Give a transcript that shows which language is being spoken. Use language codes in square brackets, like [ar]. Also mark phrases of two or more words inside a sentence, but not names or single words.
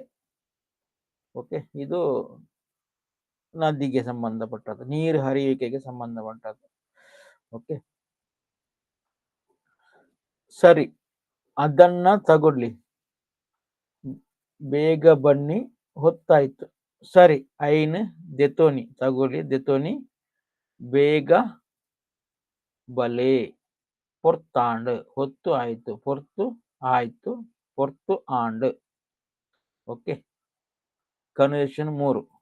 [kn] ಓಕೆ. ಇದು ನದಿಗೆ ಸಂಬಂಧಪಟ್ಟದ್ದು, ನೀರು ಹರಿಯುವಿಕೆಗೆ ಸಂಬಂಧಪಟ್ಟದ್ದು. ಓಕೆ. ಸರಿ, ಅದನ್ನ ತಗೊಳ್ಳಿ. ಬೇಗ ಬನ್ನಿ, ಹೊತ್ತಾಯ್ತು. [tcy] ಸರಿ, ಐನ್ ದೆತೋನಿ. ತಗೊಳ್ಳಿ, ದೆತೋನಿ. ಬೇಗ ಬಲೆ. ಪೊರ್ತಾಂಡ್. [kn] ಹೊತ್ತು ಆಯ್ತು. [tcy] ಪೊರ್ತು ಆಯ್ತು. ಪೊರ್ತು ಆಂಡ್. ಓಕೆ. ಕನ್ವರ್ಸೇಷನ್ 3.